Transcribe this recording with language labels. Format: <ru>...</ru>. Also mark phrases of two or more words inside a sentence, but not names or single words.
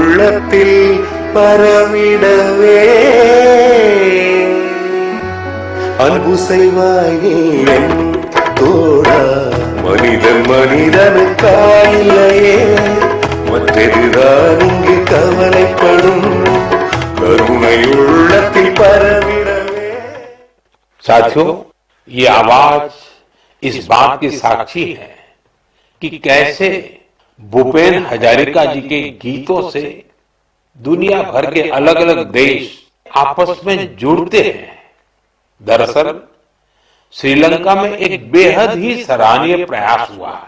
<ta>கருணையுள்ளத்தில் பரவிடவே அன்பு செய்வாயே என் தோழா மனிதன் மனிதனுக்காயில்லையே மற்றெதுதான் இங்கு கவலைப்படும் கருணை உள்ளத்தில் பரவிடவே</ta> <hi>साथियों, ये आवाज इस बात की साक्षी है कि कैसे भूपेन हजारिका जी के गीतों से दुनिया भर के अलग अलग देश आपस में जुड़ते हैं। दरअसल श्रीलंका में एक बेहद ही सराहनीय प्रयास हुआ है।</hi>